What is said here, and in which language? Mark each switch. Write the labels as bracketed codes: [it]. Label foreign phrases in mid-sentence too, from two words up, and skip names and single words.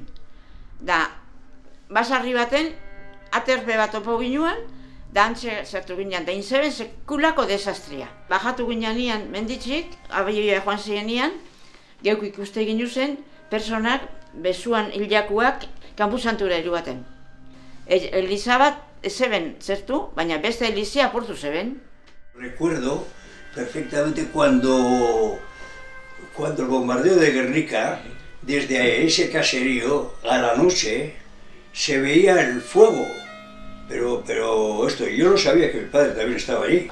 [eu] Da, basarri baten, aterpe bat opo ginuan, da antxe zertu ginen, da inzeben sekulako desastria. Bajatu ginen nian menditxik, abioia joan ziren nian, geuk ikuste egin zen, personak, besuan hiljakuak, kanpusantura erugaten. Eliza bat zeben zertu, baina beste elizia apurtu zeben. [es] Recuerdo perfectamente cuando el bombardeo de Gernika, desde ese caserío a la noche, se veía el fuego. Pero esto, yo no sabía que mi padre también estaba allí.